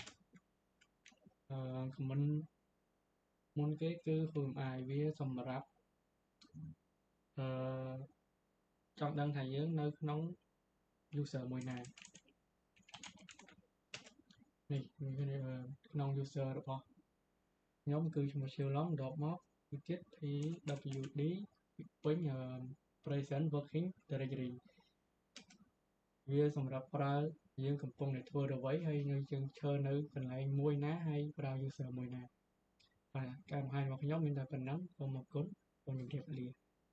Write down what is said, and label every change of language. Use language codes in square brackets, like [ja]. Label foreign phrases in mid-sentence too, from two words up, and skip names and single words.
[km] comment មុនគេគឺ QMI វាសម្រាប់ចង់ដឹងថាយើងនៅក្នុង user មួយណា នេះក្នុង user របស់ខ្ញុំគឺឈ្មោះ Shilong ដកមកទីទៀត PWD ពេញ [en] present working directory [km] វាសម្រាប់ប្រើយើងកំពុងតែធ្វើអ្វីហើយយើងឈរនៅកន្លែងមួយណាហើយប្រើ user មួយណាបាទការបង្ហាញរបស់ខ្ញុំមានតែប៉ុណ្ណឹងសូមអរគុណសូមជម្រាបលា